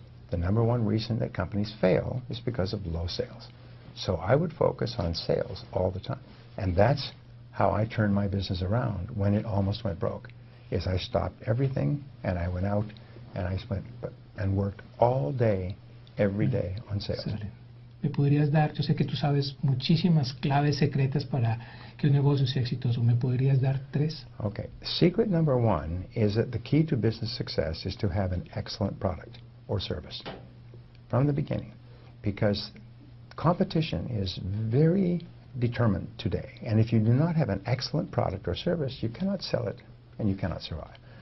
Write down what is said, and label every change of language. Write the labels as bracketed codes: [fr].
[en] The number one reason that companies fail is because of low sales. So I would focus on sales all the time. And that's how I turned my business around when it almost went broke. Is I stopped everything and I went out and I spent and worked all day, every day on sales. [es] ¿Me podrías dar, yo sé que tú sabes muchísimas claves secretas para que un negocio sea exitoso, ¿me podrías dar 3? [en] Okay. Secret number 1 is that the key to business success is to have an excellent product or service from the beginning, because competition is very determined today, and if you do not have an excellent product or service, you cannot sell it and you cannot survive.